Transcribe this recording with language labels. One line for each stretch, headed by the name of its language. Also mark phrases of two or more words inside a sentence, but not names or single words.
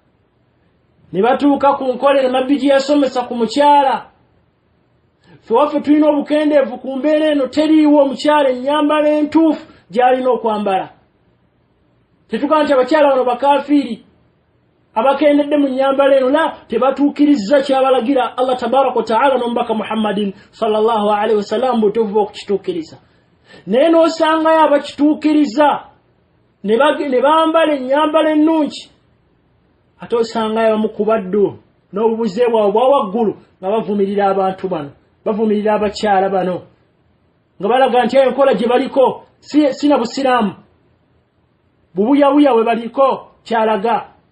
Ganda: ne batuuka ku nkolero nabbi gye yasomesa ku mukyala fe waffe tulina obukendeevu ku mbeera eno teriiwo omukyala ennyambala entuufu gy'alina okwambala tetugaa nti abakyala bano bakafiiri abakendedde mu nnyambala eno la tebatuukiriza kyabalagira Allah
Arabic: تبارك وتعالى
Ganda: n'omubaka Muhammadin
Arabic: صلى الله عليه وسلم
Ganda: butuufu bw'okukituukiriza naye n'osangayo abakituukiriza ne bambala ennyambala ennungi ate osangayo abamu ku baddu n'obubuze bwabwe bwa waggulu nga bavumirira abantu bano bavumirira abakyala bano nga balaga nti enkola gye baliko sina busiraamu bubuyabuya bwe baliko kyalaga